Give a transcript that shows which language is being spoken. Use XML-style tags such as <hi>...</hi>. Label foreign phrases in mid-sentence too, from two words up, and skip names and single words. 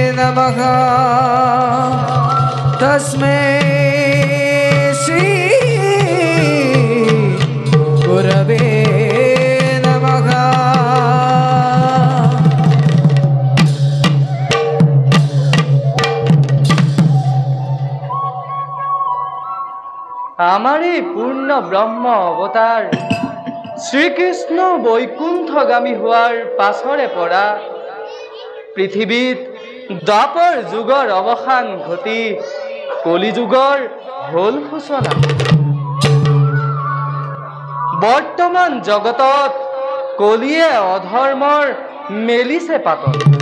<sa>नमः तस्मै श्री गुरवे नमः</sa> <as>আমারে পূর্ণ ব্রহ্ম অবতার শ্রীকৃষ্ণ বৈকুণ্ঠগামী হোৱাৰ পাছৰে পৰা পৃথিৱীত দ্বাপৰ যুগৰ অৱসান ঘটি কলি যুগৰ হ'ল সূচনা। বৰ্তমান জগতত কলিয়ে অধৰ্মৰ মেলিছে পাতন।</as>